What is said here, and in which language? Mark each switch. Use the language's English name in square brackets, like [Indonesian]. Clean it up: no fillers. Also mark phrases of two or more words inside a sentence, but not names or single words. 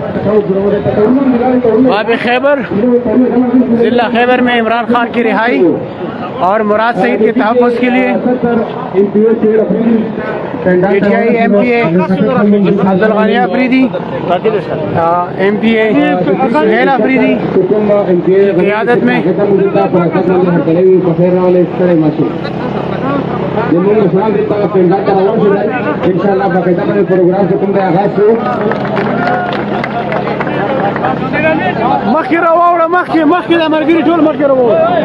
[Urdu] باب خیبر، ضلع خیبر میں عمران خان کی رہائی اور مراد سعید کے تحفظ کے لیے PTI MPA عبد الغنی آفریدی، MPA سہیل آفریدی کی قیادت میں ان شاء اللہ باقاعدہ اپنے پروگرام سے تم آغاز سے [Pashto] مخکې راوړه، مخکې د ملګري ټول مخکې راوړه.